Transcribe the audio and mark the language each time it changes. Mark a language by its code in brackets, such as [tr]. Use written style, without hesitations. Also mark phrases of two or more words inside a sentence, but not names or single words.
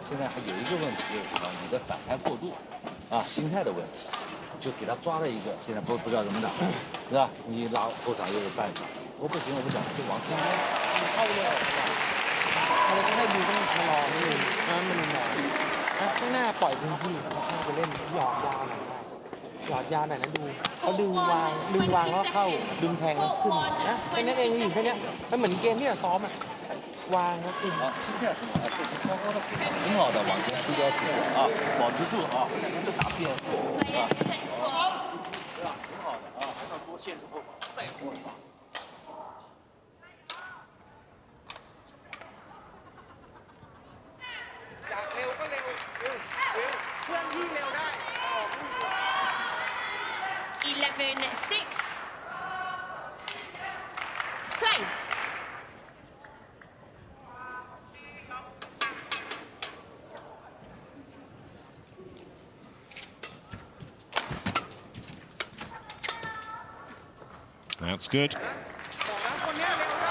[zh] 还有一个问题就是什么？你的反开过度，啊，心态的问题，就给他抓了一个，现在不知道怎么打，是吧？你拉后场又有办法，我不行，我不讲，就往中间 [th] เข้าเลยอะไรก็ให้ดูต้องชะลอนิดนึงมันหน่อยข้างหน้าปล่อยพื้นที่ข้างหน้าไปเล่นหยอดยาวหน่อยหยอดยาวหน่อยนะดูเขาดึงวางแล้วเข้าดึงแทงแล้วขึ้นนะแค่นั้นเองอยู่แค่นี้มันเหมือนเกมที่เราซ้อมอะวางแล้วขึ้น [zh] 啊，心态很好，挺好的，往前出标直线啊，保持住啊，不打变速啊，对吧？挺好的啊，还要多限制后防，再后防。 [th] อยากเร็วก็เร็วเร็วเคลื่อนที่เร็วได้ออกลูก [en] 11-6. Play. That's good. [th] บอกแล้วคนเนี้ยเร็วได้